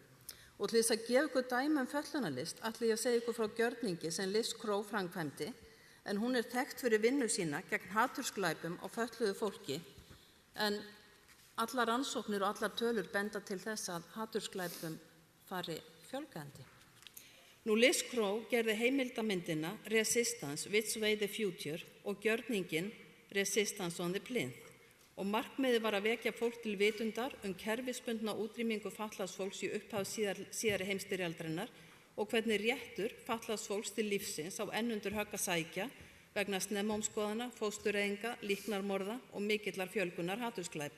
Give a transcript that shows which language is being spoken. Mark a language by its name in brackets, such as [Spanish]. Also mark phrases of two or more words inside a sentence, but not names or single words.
[Icelandic] Og til þess að gefa ykkur dæmi fötlunarlist ætla ég að segja ykkur frá gjörningi sem Liz Crow framkvæmdi en hún er þekkt fyrir vinnu sína gegn hatursglæpum á fötluðu fólki en allar rannsóknir og allar tölur benda til þess að hatursglæpum fari fjölgandi. Nú, Liz Crow gerði heimildamyndina Resistance, Which Way the Future og gjörningin Resistance on the Plinth og markmiðið var að vekja fólk til vitundar kerfisbundna útrýmingu fatlaðs fólks í upphaf síðari heimsstyrjaldarinnar og hvernig réttur fatlaðs fólks til lífsins á enn undir högg að sækja vegna snemmómskoðana, fóstureyðinga, líknarmorða og mikillar fjölgunar hatursglæpa.